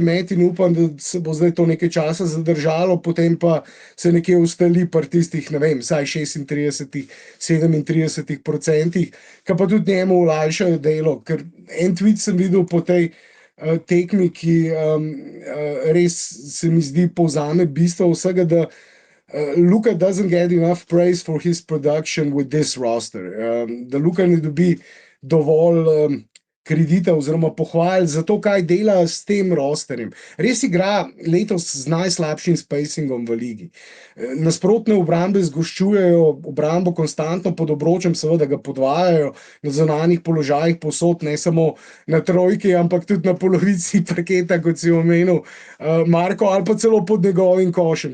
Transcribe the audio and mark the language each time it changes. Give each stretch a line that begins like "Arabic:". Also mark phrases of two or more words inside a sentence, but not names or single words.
Slovenian: met in upam, da se bo zdaj to nekaj časa zadržalo, potem pa se nekje ustali pri tistih, ne vem, vsaj 36, 37%, ki pa tudi njemu olajšajo delo, ker en tweet sem videl po tej tekmi, ki res se mi zdi povzame bistvo vsega, da Luka
English: doesn't get enough praise for his production with this roster.
Slovenian: Da Luka ne dobi dovolj kredita oziroma pohval za to, kaj dela s tem rosterjem. Res igra letos z najslabšim spacingom v ligi. Nasprotne obrambe zgoščujejo obrambo konstantno pod obročem, seveda ga podvajajo na zunanjih položajih posod, ne samo na trojki, ampak tudi na polovici parketa, kot si omenil Marko, ali pa celo pod njegovim košem.